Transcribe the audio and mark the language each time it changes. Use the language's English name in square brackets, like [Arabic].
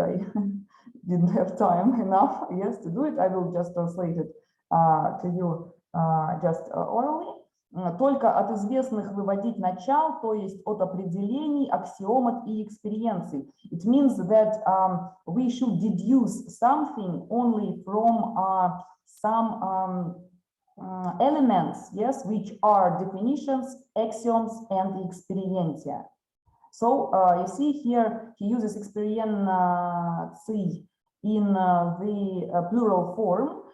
[English] I didn't have time enough, yes, to do it. I will just translate it to you just orally. [Russian] Только от известных выводить начал, то есть от определений, аксиомат и экспerienций. [English] It means that we should deduce something only from some elements, yes, which are definitions, axioms, and experientia. So you see here he uses experientii in the plural form.